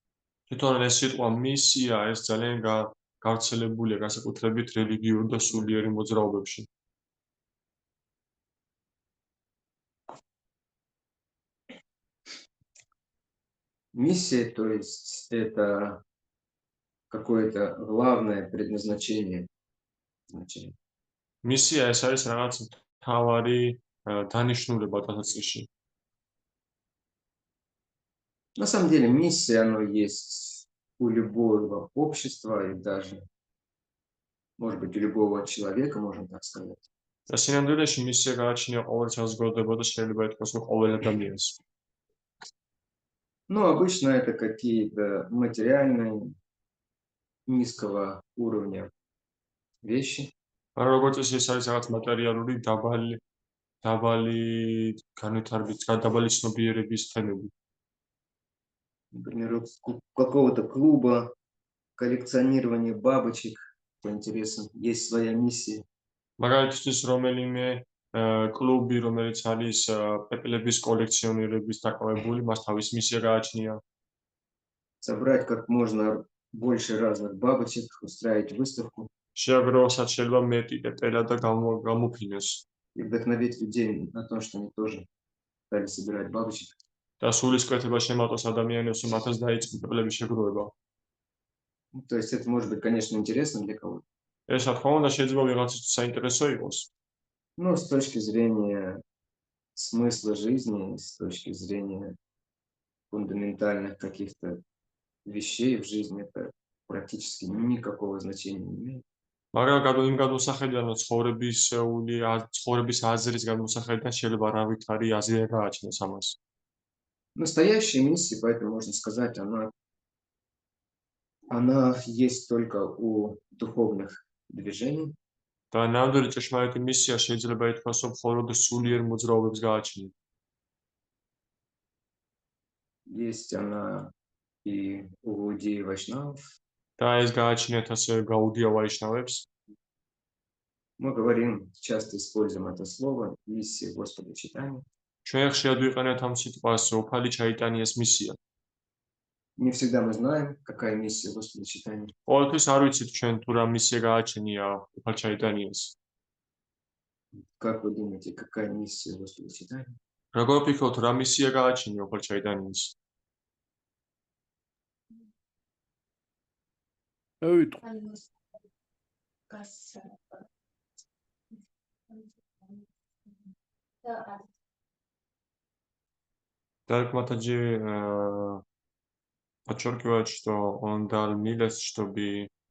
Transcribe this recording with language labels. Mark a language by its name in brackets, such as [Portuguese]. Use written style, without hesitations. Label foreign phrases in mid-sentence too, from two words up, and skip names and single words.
[Russian] Миссия, то есть это какое-то главное предназначение. [Georgian] Миссия ეს არის რაღაც მთავარი დანიშნულება დასაწყისში. [Russian] На самом деле миссия, оно есть у любого общества и даже, может быть, у любого человека, можно так сказать. [Georgian] და სინამდვილეში მისია გააჩნია ყოველ საზოგადოებას და შეიძლება ითქვას, რომ ყოველ ადამიანს. [Russian] Но обычно это какие-то материальные, низкого уровня вещи. [Georgian] როგორც ეს არის რაღაც მატერიალური დაბალი ცნობიერების თემები. [Russian] Например, у какого-то клуба коллекционирования бабочек, по интересам, есть своя миссия. [Georgian] მაგალითისთვის რომელიმე კლუბი, რომელიც არის პეპლების კოლექციონირების დაკავებული, მას თავის მისია გააჩნია. [Russian] Собрать как можно больше разных бабочек, устраивать выставку. [Georgian] შეაგროვოთ შეიძლება მეტი პეპელა და გამოფინოს. [Russian] И вдохновить людей на то, что они тоже стали собирать бабочек. [Georgian] და სულისკვეთება შემატოს ადამიანებს, რომ მათაც დაიწყო პეპლების შეგროვება. [Russian] То есть это может быть, конечно, интересно для кого-то. [Georgian] ეს რა თქმა უნდა შეიძლება ვიღაცისთვის საინტერესო იყოს. [Russian] Но с точки зрения смысла жизни с точки зрения фундаментальных каких-то вещей в жизни, это практически никакого значения не имеет. [Georgian] მაგრამ იმ გადმოსახედიდან ცხოვრების აზრის გადმოსახედიდან შეიძლება არავითარი აზრი არ გააჩნდეს ამას. [Russian] Настоящая миссия, поэтому можно сказать, она есть только у духовных движений. [Georgian] და ნამდვილი ჭეშმარიტი მისია შეიძლება ითქვას, რომ მხოლოდ სულიერ მოძრაობებს გააჩნია. [Russian] Есть она и у иудеи вайшнавов. [Georgian] და ეს გააჩნიათ ასევე გაუდია ვაიშნავებს. [Russian] Мы говорим, часто используем это слово «миссия Господа читания». [Georgian] ჩვენ ხშირად ვიყენებთ ამ სიტყვას უფალი ჩაიტანიას მისია. [Russian] Не всегда мы знаем, какая миссия Господа читания. [Georgian] ყოველთვის არ ვიცით ჩვენ თუ რა მისია გააჩნია უფალ ჩაიტანიას. [Russian] Как вы думаете, какая миссия Господа читания? [Georgian] როგორ ფიქრობთ, რა მისია გააჩნია უფალ ჩაიტანიას? [Russian] Так, Матаджи подчеркивает, что он дал милость, чтобы